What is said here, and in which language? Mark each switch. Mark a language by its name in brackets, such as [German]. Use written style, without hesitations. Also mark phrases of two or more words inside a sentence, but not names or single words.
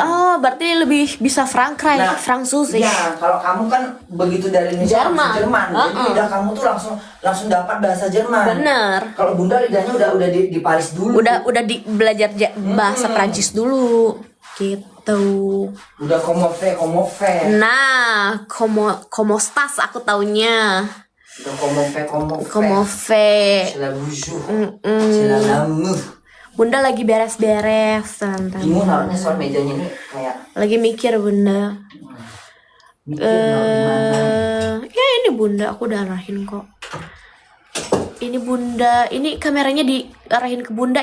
[Indonesian] Oh, berarti lebih bisa [German] Frankreich, Französisch. [Indonesian] Iya, kalau kamu kan begitu dari Indonesia Jerman. Jadi lidah kamu tuh langsung dapat bahasa Jerman. Bener. Kalau bunda lidahnya udah di Paris dulu. Udah belajar bahasa Prancis dulu. Gitu. Udah [French] comment fait. [Indonesian] Nah, [Spanish] como stas [Indonesian] aku taunya. Udah [French] comment fait. Como fait. C'est la bonjour. C'est la l'amour. [Indonesian] Bunda lagi beres-beres, teman-teman. Imu naruhnya soal mejanya ini kayak Lagi mikir bunda. mikir naruh di mana. Ya ini bunda, aku udah arahin kok. Ini bunda, ini kameranya diarahin ke bunda.